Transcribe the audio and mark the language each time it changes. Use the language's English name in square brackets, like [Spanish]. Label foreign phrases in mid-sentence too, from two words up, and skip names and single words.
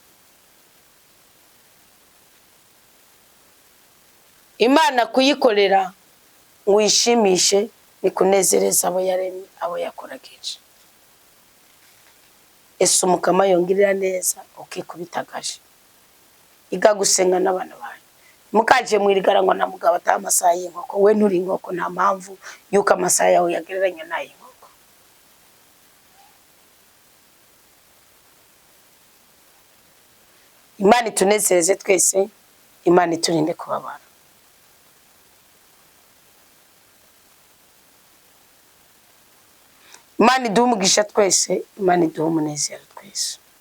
[Rundi] Imana kuyikorera ngo yishimishe ni kunezereza abo yaremye, abo yakoragije. Ese umukama yongirira neza ukikubitagaje, iga gusenga n'abana bawe. Mukaje mwirigarangwa na mugabo ata amasaha y'inkoko, we nturi inkoko, nta mpamvu yuko amasaha yawe yagereranya n'ay'inkoko. Imana itunezereze twese, Imana iturinde kubabara. Imana iduhe umugisha twese, Imana iduhe umunezero twese.